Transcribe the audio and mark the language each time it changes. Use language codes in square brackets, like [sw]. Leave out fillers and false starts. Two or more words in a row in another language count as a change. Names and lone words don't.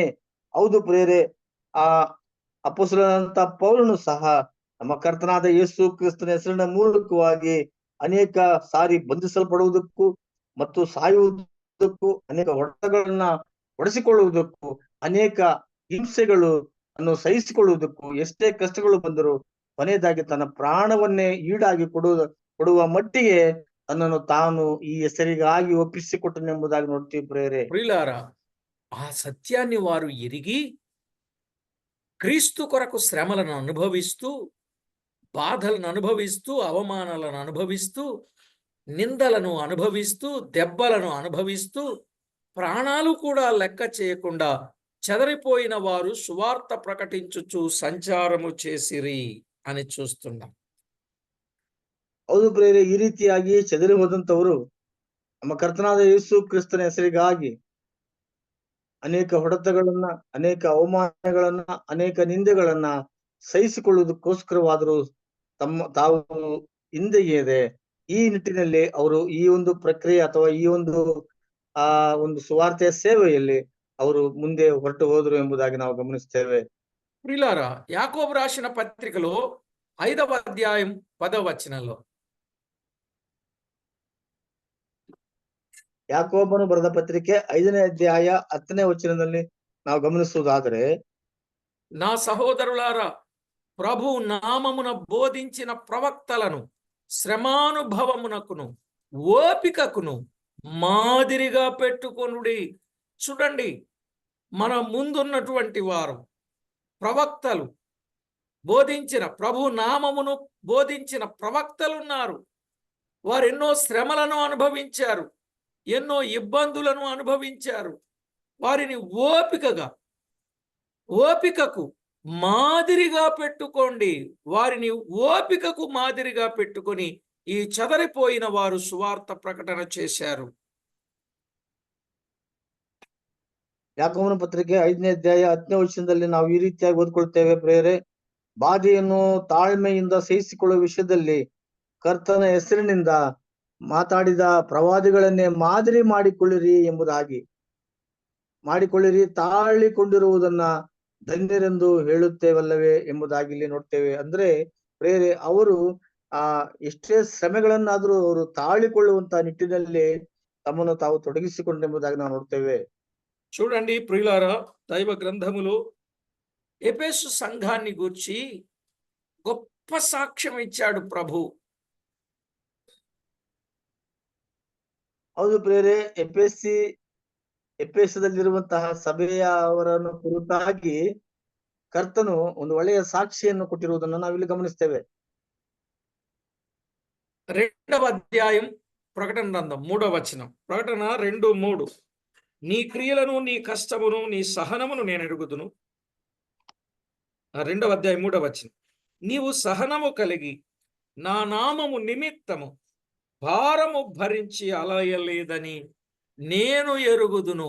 [kn] ಹೌದು ಪ್ರಿಯರೇ, ಆ ಅಪೊಸ್ತಲನಾದಂತ ಪೌಲನು ಸಹ ನಮ್ಮ ಕರ್ತನಾದ ಯೇಸು ಕ್ರಿಸ್ತನ ಹೆಸರಿನ ಮೂಲಕವಾಗಿ ಅನೇಕ ಸಾರಿ ಬಂಧಿಸಲ್ಪಡುವುದಕ್ಕೂ ಮತ್ತು ಸಾಯುವುದಕ್ಕೂ, ಅನೇಕ ಹೊಡೆತಗಳನ್ನ ಹೊಡೆಸಿಕೊಳ್ಳುವುದಕ್ಕೂ, ಅನೇಕ ಹಿಂಸೆಗಳು ಅನ್ನು ಸಹಿಸಿಕೊಳ್ಳುವುದಕ್ಕೂ, ಎಷ್ಟೇ ಕಷ್ಟಗಳು ಬಂದರೂ ಕೊನೆಯದಾಗಿ ತನ್ನ ಪ್ರಾಣವನ್ನೇ ಈಡಾಗಿ ಕೊಡುವ ಮಟ್ಟಿಗೆ ತನ್ನನ್ನು ತಾನು ಈ ಹೆಸರಿಗಾಗಿ ಒಪ್ಪಿಸಿಕೊಟ್ಟನೆಂಬುದಾಗಿ ನೋಡ್ತೀವಿ ಪ್ರಿಯರೇ. [te] ప్రియులారా, ఆ సత్యాన్ని వారు ఎరిగి క్రీస్తు కొరకు శ్రమలను అనుభవిస్తూ, బాధలను అనుభవిస్తూ, అవమానాలను అనుభవిస్తూ, నిందలను అనుభవిస్తూ, దెబ్బలను అనుభవిస్తూ, ప్రాణాలు కూడా లెక్క చేయకుండా చెదరిపోయిన వారు సువార్త ప్రకటించుచు సంచారము చేసిరి అని చూస్తున్నాం. [kn] ಹೌದು ಪ್ರಿಯರೇ, ಈ ರೀತಿಯಾಗಿ ಚದರಿ ಹೋದಂತವರು ನಮ್ಮ ಕರ್ತನಾದ ಯೇಸು ಕ್ರಿಸ್ತನ ಹೆಸರಿಗಾಗಿ ಅನೇಕ ಹೊಡೆತಗಳನ್ನ, ಅನೇಕ ಅವಮಾನಗಳನ್ನ, ಅನೇಕ ನಿಂದೆಗಳನ್ನ ಸಹಿಸಿಕೊಳ್ಳುವುದಕ್ಕೋಸ್ಕರವಾದರೂ ತಾವು ಹಿಂದೆಗೆಯದೆ ಈ ನಿಟ್ಟಿನಲ್ಲಿ ಅವರು ಈ ಒಂದು ಪ್ರಕ್ರಿಯೆ ಅಥವಾ ಈ ಒಂದು ಒಂದು ಸುವಾರ್ತೆಯ ಸೇವೆಯಲ್ಲಿ ಅವರು ಮುಂದೆ ಹೊರಟು ಹೋದರು ಎಂಬುದಾಗಿ ನಾವು ಗಮನಿಸ್ತೇವೆ. [te] ప్రియులారా, యాకోబు రాసిన పత్రికలో 5వ అధ్యాయం 10వ వచనంలో, [kn] ಯಾಕೋಬನು ಬರೆದ ಪತ್ರಿಕೆ 5ನೇ ಅಧ್ಯಾಯ 10ನೇ ವಚನದಲ್ಲಿ ನಾವು ಗಮನಿಸುವುದಾದರೆ, [te] నా సహోదరులారా, ప్రభు నామమున బోధించిన ప్రవక్తలను శ్రమానుభవమునకును ఓపికకును మాదిరిగా పెట్టుకొనుడి. చూడండి, మన ముందున్నటువంటి వారు ప్రవక్తలు, బోధించిన ప్రభు నామమును బోధించిన ప్రవక్తలు ఉన్నారు. వారు ఎన్నో శ్రమలను అనుభవించారు, ఎన్నో ఇబ్బందులను అనుభవించారు. వారిని ఓపికకు మాదిరిగా పెట్టుకోండి. వారిని ఓపికకు మాదిరిగా పెట్టుకొని ఈ చెదరిపోయిన వారు సువార్త ప్రకటన చేశారు. [kn] ಯಾಕೋಬನ ಪತ್ರಿಕೆ 5ನೇ ಅಧ್ಯಾಯ 10ನೇ ವಚನದಲ್ಲಿ ನಾವು ಈ ರೀತಿಯಾಗಿ ಓದ್ಕೊಳ್ತೇವೆ ಪ್ರಿಯರೇ, ಬಾಧೆಯನ್ನು ತಾಳ್ಮೆಯಿಂದ ಸಹಿಸಿಕೊಳ್ಳುವ ವಿಷಯದಲ್ಲಿ ಕರ್ತನ ಹೆಸರಿನಿಂದ ಮಾತಾಡಿದ ಪ್ರವಾದಿಗಳನ್ನೇ ಮಾದರಿ ಮಾಡಿಕೊಳ್ಳಿರಿ, ತಾಳಿಕೊಂಡಿರುವುದನ್ನ ಧನ್ಯರೆಂದು ಹೇಳುತ್ತೇವಲ್ಲವೇ ಎಂಬುದಾಗಿ ಇಲ್ಲಿ ನೋಡ್ತೇವೆ. ಅಂದ್ರೆ ಪ್ರಿಯರೇ, ಅವರು ಎಷ್ಟೇ ಶ್ರಮೆಗಳನ್ನಾದ್ರೂ ಅವರು ತಾಳಿಕೊಳ್ಳುವಂತ ನಿಟ್ಟಿನಲ್ಲಿ ತಮ್ಮನ್ನು ತಾವು ತೊಡಗಿಸಿಕೊಂಡೆಂಬುದಾಗಿ ನಾವು ನೋಡ್ತೇವೆ. [te] చూడండి ప్రియులారా, దైవ గ్రంథములో ఎఫెసు సంఘాన్ని గూర్చి గొప్ప సాక్ష్యం ఇచ్చాడు ప్రభు. [kn] ಹೌದು ಪ್ರಿಯರೇ, ಎಫೆಸದಲ್ಲಿರುವಂತಹ ಸಭೆಯವರನ್ನು ಕುರಿತಾಗಿ ಕರ್ತನು ಒಂದು ಒಳ್ಳೆಯ ಸಾಕ್ಷಿಯನ್ನು ಕೊಟ್ಟಿರುವುದನ್ನು ನಾವಿಲ್ಲಿ ಗಮನಿಸ್ತೇವೆ. [te] 2వ అధ్యాయం ప్రకటన గ్రంథం 3వ వచనం. ప్రకటన 2:3. నీ క్రియలను, నీ కష్టమును, నీ సహనమును నేను ఎరుగుదును. 2వ అధ్యాయం 3వ వచనం. నీవు సహనము కలిగి నా నామము నిమిత్తము భారము భరించి అలయలేదని నేను ఎరుగుదును.